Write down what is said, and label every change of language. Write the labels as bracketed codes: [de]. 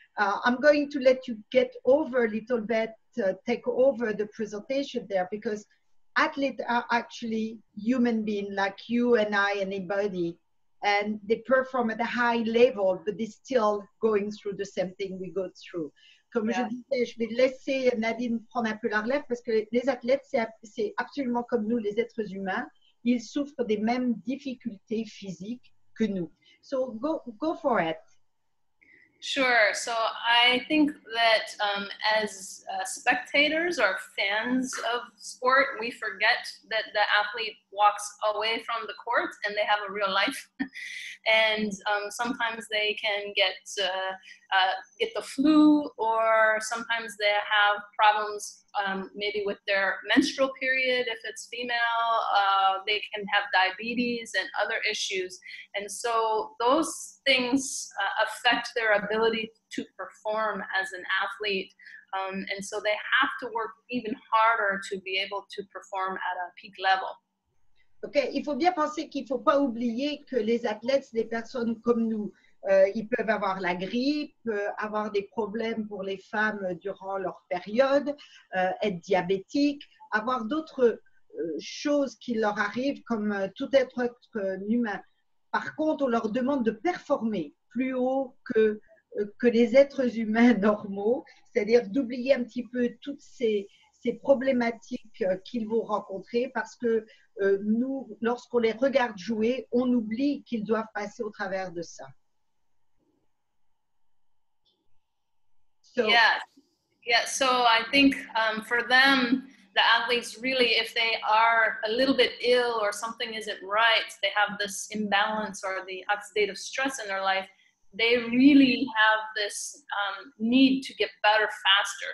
[en] I'm going to let you get over a little bit, take over the presentation there, because athletes are actually human beings like you and I, anybody. And they perform at a high level, but they're still going through the same thing we go through. [fr] Comme je disais, je vais laisser Nadine prendre un peu la relève parce que les athlètes, c'est absolument comme nous, les êtres humains. Ils souffrent des mêmes difficultés physiques que nous. [en] So go for it. Sure. So I think that as spectators or fans of sport, we forget that the athlete walks away from the court and they have a real life. And sometimes they can get the flu, or sometimes they have problems maybe with their menstrual period. If it's female, they can have diabetes and other issues. And so those things affect their ability to perform as an athlete. And so they have to work even harder to be able to perform at a peak level. [fr] Ok, il faut bien penser qu'il ne faut pas oublier que les athlètes, c'est des personnes comme nous. Ils peuvent avoir la grippe, avoir des problèmes pour les femmes durant leur période, être diabétiques, avoir d'autres choses qui leur arrivent comme tout être humain. Par contre, on leur demande de performer plus haut que les êtres humains normaux, c'est-à-dire d'oublier un petit peu toutes ces problématiques qu'ils vont rencontrer parce que nous, lorsqu'on les regarde jouer, on oublie qu'ils doivent passer au travers de ça. [en] So, yeah. So I think for them, the athletes really, if they are a little bit ill or something isn't right, they have this imbalance or the oxidative stress in their life, they really have this need to get better faster.